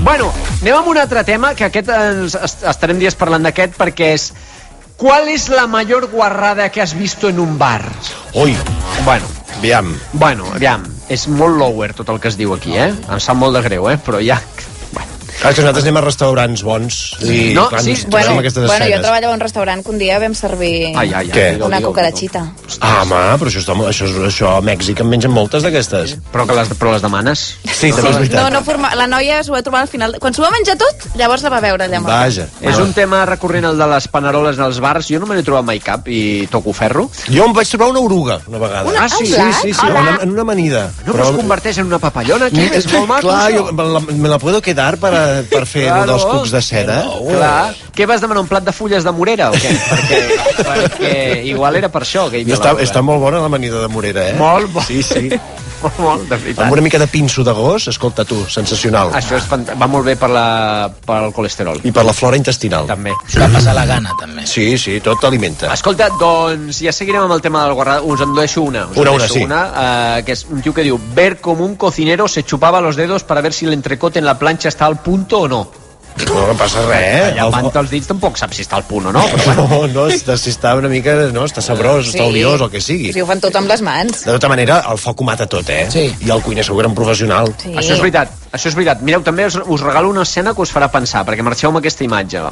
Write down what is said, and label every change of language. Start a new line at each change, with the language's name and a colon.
Catalan: Bueno, anem amb un altre tema, que aquest estarem dies parlant d'aquest, perquè és...
Spanish: ¿Cuál es la mayor guarrada que has visto en un bar?
Catalan: Ui. Bueno, aviam. és molt lower tot el que es diu aquí, Em sap molt de greu, però ja... Clar, que nosaltres anem a restaurants bons i No, clar, sí, ens trobem aquestes jo escenes. treballava a un restaurant que un dia vam servir Què? una cucarachita. Home, però això a Mèxic en mengen moltes d'aquestes. Però les demanes? Sí, també és veritat. La noia s'ho va trobar al final. Quan s'ho va menjar tot, llavors la va veure allà. Vaja. És un tema recurrent el de les paneroles en els bars. Jo no me n'he trobat mai cap i toco ferro. Jo em vaig trobar una oruga una vegada. Sí, en una amanida. No, però es converteix en una papallona, que és molt maco. Clar,
Spanish: me la puedo quedar
Catalan: per fer dels cucs de seda. Clar. Què vas demanar, un plat de fulles de morera o què? perquè igual era per això que hi havia Està molt bona l'amanida de morera, Molt bona. Sí. Molt, de veritat. Amb una mica de pinso de gos, escolta tu, sensacional. Això va molt bé pel colesterol. I per la flora intestinal. També. Va passar la gana, també. Sí, tot alimenta. Escolta, doncs ja seguirem amb el tema del guarrada. Us en deixo una. Sí. Que és un tio que diu:
Spanish: ver com un cocinero se chupaba los dedos para ver si el entrecote en la plancha está al punto o no.
Catalan: No passa res, Llavant els dits tampoc saps si està al punt o no. No, si està una mica... No, està sabrós, està oliós, el que sigui. Si ho fan tot amb les mans. De tota manera, el foc ho mata tot, Sí. I el cuiner segur que era un professional. Sí. Això és veritat. Mireu, també us regalo una escena que us farà pensar, perquè marxeu amb aquesta imatge.